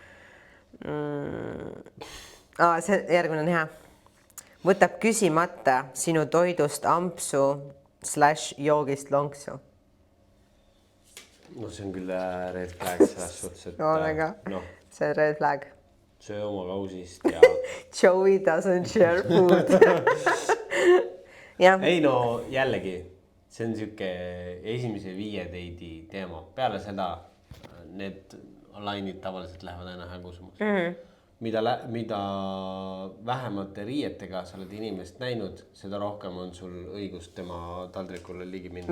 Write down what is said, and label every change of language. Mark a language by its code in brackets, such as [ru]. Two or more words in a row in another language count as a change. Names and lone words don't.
[et] See järgmine on hea. Võtab küsimata sinu toidust ampsu / joogist lonksu. No see on küll [en] red flag [et] selles suhtes, et see on [en] red flag. [et] Söö oma kausist ja [en] Joey doesn't share food. [et] Ei no jällegi, see on siuke esimese 5 date'i teema. Peale seda need lainid tavaliselt lähevad aina hägusumus. Mida vähemate riietega sa oled inimest näinud, seda rohkem on sul õigust tema taldrikule ligi minna.